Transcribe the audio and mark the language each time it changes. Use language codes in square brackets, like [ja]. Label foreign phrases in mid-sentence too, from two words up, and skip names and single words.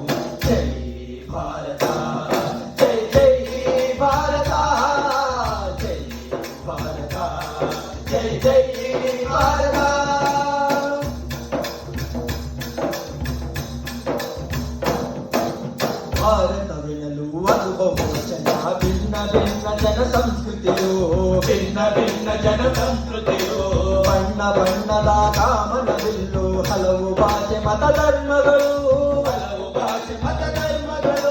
[te] జై భారత, జై జై భారత, జై భారత, జై జై భారత. భారత వినలు [kn] ಅದು ಬಹುವಚನ, ಭಿನ್ನ ಭಿನ್ನ ಜನ ಸಂಸ್ಕೃತಿಯು, ಭಿನ್ನ ಭಿನ್ನ ಜನ ಸಂಸ್ಕೃತಿಯು, ಬಣ್ಣ ಬಣ್ಣದ ಕಾಮನವಿಲ್ಲು, ಹಲವು ಭಾಷೆ ಮತ ಧರ್ಮಗಳು, ಹಲವು ಭಾಷೆ ಮತ ಧರ್ಮಗಳು.